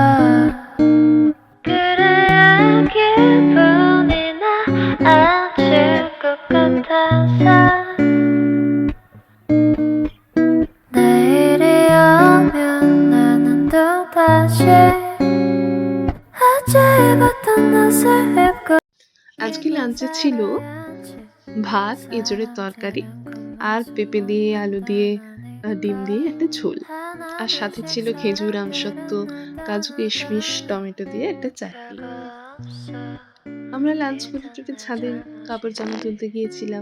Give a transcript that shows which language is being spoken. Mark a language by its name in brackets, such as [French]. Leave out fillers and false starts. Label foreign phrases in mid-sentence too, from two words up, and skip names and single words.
[Korean] 그래야 기분이 나아질 것 같아서 내일이 오면 나는 또다시 어제 입었던 옷을 입고 [Bangla] আজকে লাঞ্চে ছিল ভাত, এঁচড়ের তরকারি, আর পেঁপে দিয়ে, আলু দিয়ে, ডিম দিয়ে একটা ঝোল। আর সাথে ছিল খেজুর, আমসত্ত্ব, কাজু, কিশমিশ, টমেটো দিয়ে একটা চাটনি। আমরা লাঞ্চ করে টুটে ছাদে কাপড় জামা তুলতে গিয়েছিলাম।